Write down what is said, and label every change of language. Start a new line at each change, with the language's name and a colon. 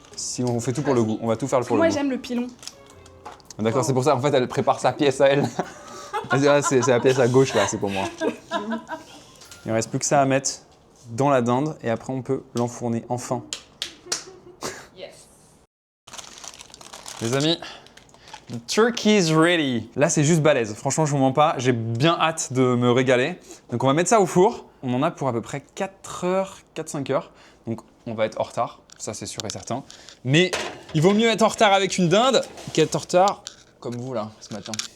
French: Si on fait tout pour le goût, on va tout faire pour Moi, le goût. j'aime le pilon. D'accord, c'est pour ça, en fait, elle prépare sa pièce à elle. C'est la pièce à gauche, là, c'est pour moi. Il ne reste plus que ça à mettre dans la dinde, et après, on peut l'enfourner enfin.
English: Yes.
French: Les amis,
English: the turkey is ready.
French: Là, c'est juste balèze. Franchement, je vous mens pas, j'ai bien hâte de me régaler. Donc, on va mettre ça au four. On en a pour à peu près 4-5 heures. Donc, on va être en retard. Ça, c'est sûr et certain. Mais il vaut mieux être en retard avec une dinde qu'être en retard comme vous, là, ce matin.